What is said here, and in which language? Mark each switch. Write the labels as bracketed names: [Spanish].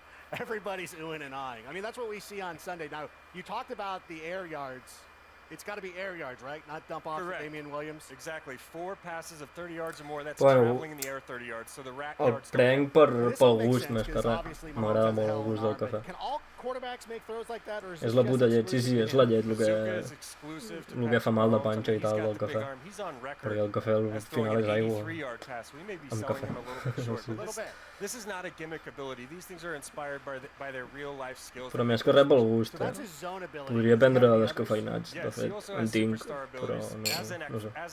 [English] Everybody's oohing and eyeing. I mean, that's what we see on Sunday. Now, you talked about the air yards. It's got to be air yards, right? Not dump off to Damian Williams. Exactly. 4 passes of 30 yards or more. That's [Catalan] Bueno, [English] traveling in the air 30 yards. So the rack [Catalan] el [English] yards [Catalan] prenc pel gust més que res. M'agrada molt el gust del cafè. [English] Can all quarterbacks make throws like that, or is [Catalan] És la puta llet, sí, és la llet el que fa mal de panxa i tal del cafè. Perquè el cafè al final és aigua amb cafè. [English] This is not a gimmick ability. These things are inspired by their real life skills. [Catalan] Però més que res pel gust, Podria prendre descafeinats, de fet, en tinc, però no sé.